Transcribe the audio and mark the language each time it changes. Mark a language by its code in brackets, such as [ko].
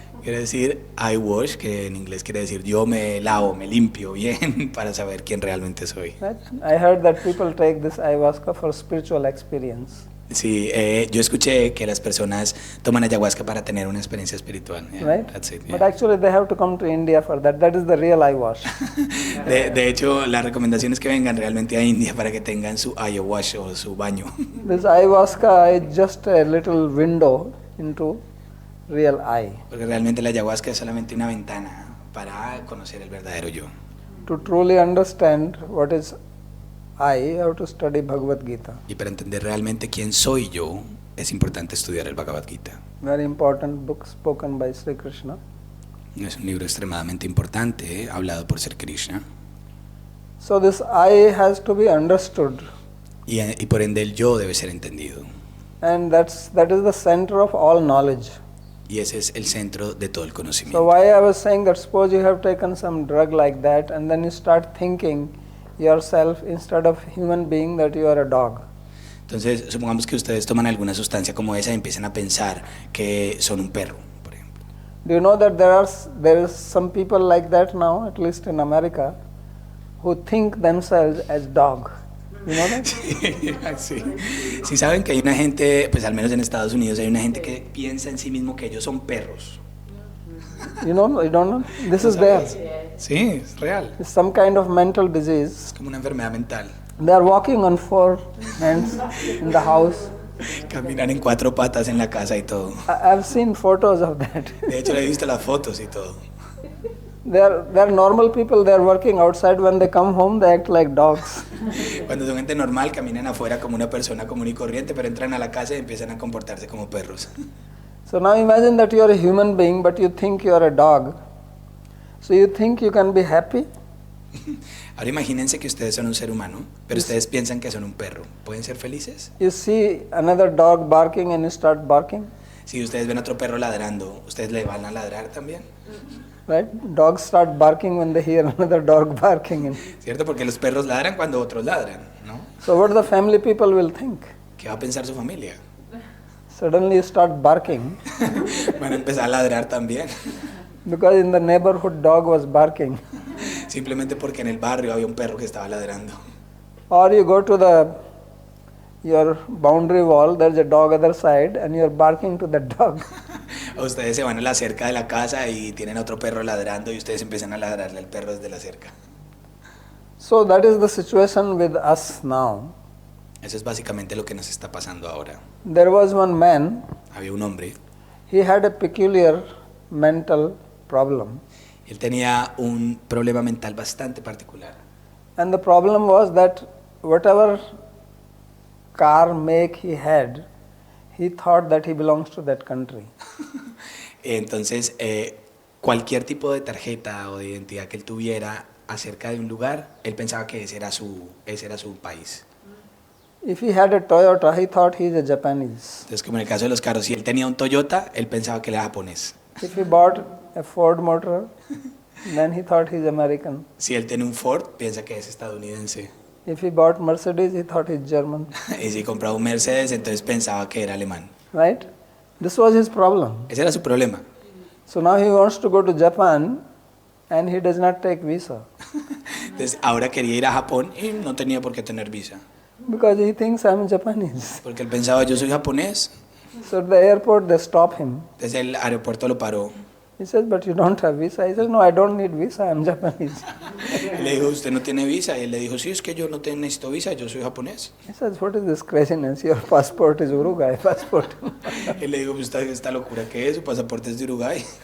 [es] Quiere decir [en] I wash, [es] que en inglés quiere decir yo me lavo, me limpio bien para saber quién realmente soy. [en] Right? I heard that people take this ayahuasca for spiritual experience. [es] Sí, yo escuché que las personas toman ayahuasca para tener una experiencia espiritual. [en] Yeah, Right? that's it, But yeah. actually they have to come to India for that. That is the real eye wash. [es] De hecho, la recomendación es que vengan realmente a India para que tengan su ayahuasca o su baño. [en] This ayahuasca is just a little window into real I. [es] Porque realmente la ayahuasca es solamente una ventana para conocer el verdadero yo. [en] To truly understand what is I, you have to study Bhagavad Gita. [es] Y para entender realmente quién soy yo, es importante estudiar el Bhagavad Gita. [en] Very important book spoken by Sri Krishna. [es] Es un libro extremadamente importante, hablado por Sri Krishna. [en] So this I has to be understood, [es] Y por ende el yo debe ser entendido. [en] and that is the center of all knowledge. [es] Y ese es el centro de todo el [en] So [es] conocimiento. [en] why I was saying that suppose you have taken some drug like that and then you start thinking yourself instead of human being that you are a dog. [es] Entonces, supongamos que ustedes toman alguna sustancia como esa y empiezan a pensar que son un perro, por ejemplo. [en] Do you know that there is some people like that now, at least in America, who think themselves as dog? You know that? [es] Sí. Sí saben que hay una gente, pues al menos en Estados Unidos hay una gente que piensa en sí mismo que ellos son perros. [en] You know, you don't know? This is there. [es] Sí, es real. [en] It's some kind of mental disease. [es] Es como una enfermedad mental. [en] They are walking on 4 hands in the house. [es] Caminan en 4 patas en la casa y todo. [en] I've seen photos of that. [es] De hecho, le he visto las fotos y todo. [en] They are normal people, they are working outside. When they come home, they act like dogs. [es] Cuando son gente normal, caminan afuera como una persona común y corriente, pero entran a la casa y empiezan a comportarse como perros. [en] So now imagine that you are a human being, but you think you are a dog. So you think you can be happy? [es] Ahora imagínense que ustedes son un ser humano, pero ustedes piensan que son un perro. ¿Pueden ser felices? [en] You see another dog barking and you start barking, [es] Si ustedes ven otro perro ladrando, ¿ustedes le van a ladrar también? [en] right? Dogs start barking when they hear another dog barking. [es] ¿Cierto? Porque los perros ladran cuando otros ladran, ¿no? [en] So what the family people will think? [es] ¿Qué va a pensar su familia? [en] Suddenly you start barking [es] Van a empezar a ladrar también. [en] because in the neighborhood dog was barking. [es] Simplemente porque en el barrio había un perro que estaba ladrando. [en] Or you go to your boundary wall, there's a dog other side and you're barking to that dog. [es] O ustedes se van a la cerca de la casa y tienen otro perro ladrando y ustedes empiezan a ladrarle al perro desde la cerca. [en] So that is the situation with us now. [es] Eso es básicamente lo que nos está pasando ahora. [en] There was one man, [es] Había un hombre, [en] he had a peculiar mental problem. [es] él tenía un problema mental bastante particular. [en] And the problem was that whatever car make he had, he thought that he belongs to that country. [es] Entonces, cualquier tipo de tarjeta o de identidad que él tuviera acerca de un lugar, él pensaba que ese era su país. [en] If he had a Toyota, he thought he is a Japanese. [es] Entonces, como en el caso de los carros, si él tenía un Toyota, él pensaba que era japonés. [en] If he bought a Ford motor, then he thought he's American. [es] Si él tiene un Ford, piensa que es estadounidense. [en] If he bought Mercedes, he thought he's German. [es] Y si compraba un Mercedes, entonces pensaba que era alemán. [en] Right? This was his problem. [es] Ese era su problema. [en] So now he wants to go to Japan and he does not take visa [es] Entonces, ahora quería ir a Japón y no tenía por qué tener visa. [en] because he thinks I'm Japanese. [es] Porque él pensaba, yo soy japonés. [en] So at the airport, they stop him. [es] Entonces el aeropuerto lo paró. [en] He says, but you don't have visa. He says, no, I don't need visa. I'm Japanese. [es] Y le dijo, ¿usted no tiene visa? Y él le dijo, sí, es que yo no necesito visa, yo soy japonés. [en] He says, what is this craziness? Your passport is Uruguay passport. [es] Él le dijo, esta locura que es, su pasaporte es de Uruguay.